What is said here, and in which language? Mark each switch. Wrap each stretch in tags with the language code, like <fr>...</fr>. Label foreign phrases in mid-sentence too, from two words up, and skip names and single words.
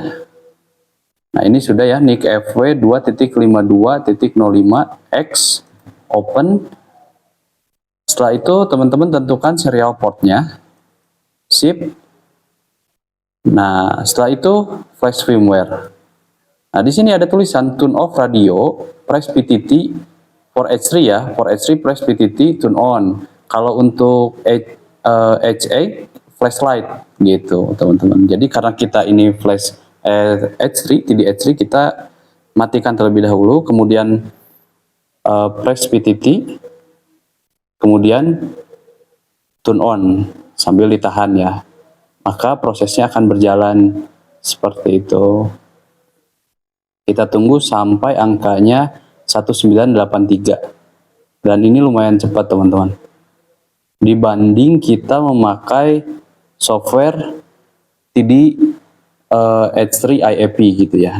<id>Nah, ini sudah ya, NIC FW 2.52.05x open. Setelah itu teman-teman tentukan</id> <en>serial portnya,</en> <id>ship. Nah, setelah itu</id> <en>flash firmware.</en> <id>Nah, di sini ada tulisan</id> <en>turn off radio, press PTT for H3 ya, for H3 press PTT turn on.</en> <id>Kalau untuk H8 flashlight gitu teman-teman. Jadi karena kita ini flash H3, TD-H3, kita matikan terlebih dahulu, kemudian</id> <en>press PTT,</en> <id>kemudian</id> <en>turn on</en> <id>sambil ditahan ya. Maka prosesnya akan berjalan seperti itu. Kita tunggu sampai angkanya 1983. Dan ini lumayan cepat teman-teman. Dibanding kita memakai software TD H3 IAP gitu ya.</id>